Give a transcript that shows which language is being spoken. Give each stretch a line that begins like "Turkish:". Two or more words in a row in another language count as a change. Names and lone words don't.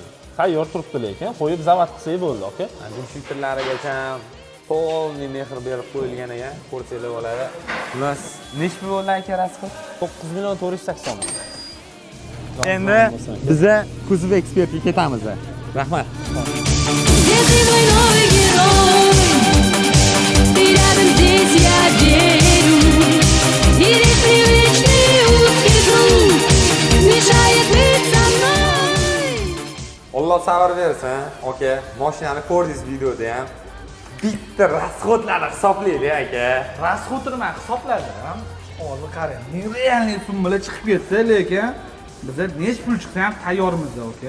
Uzbek: Tayyor turibdi lekin, qo'yib zavod qilsak bo'ldi, aka. Dvigatellarigacha polni mehr berib qo'yilgan ekan, ko'rsanglar bo'ladi. Xullas, nechta bo'ldi aka rasxod? 9 million 480 ming. Endi biza kuzov ekspertga ketamiz. Rahmat.
Russian: Где ты, мой новый герой? Ты рядом здесь, я верю. И весь привычный узкий круг мешает быть со мной.
Uzbek: Alloh sabr bersin. Aka, mashinani ko'rdingiz videoda ham. Bitta rasxodlarni hisoblaylik aka. Rasxodni men hisobladim. Hozir qarang, nerealniy summalar chiqib ketdi, lekin biz nech pul chiqsa ham tayyormiz, aka.